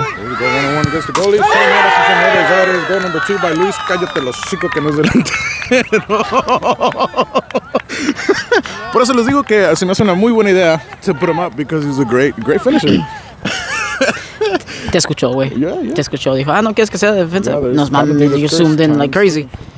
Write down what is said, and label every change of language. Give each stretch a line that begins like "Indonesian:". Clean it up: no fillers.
English: Here we go, 1-on-1 against the goalie. That is goal number 2 by Luis.
Spanish: Cállate los chicos que no es delantero. Por eso les digo que se me hace una muy buena idea
English: to put him up, because he's a great finisher.
Spanish: Te escuchó, güey.
English: Yeah.
Spanish: Te escuchó. Dijo, no quieres que sea defensa.
English: Yeah,
Spanish: Nos mandan,
English: you zoomed in like crazy.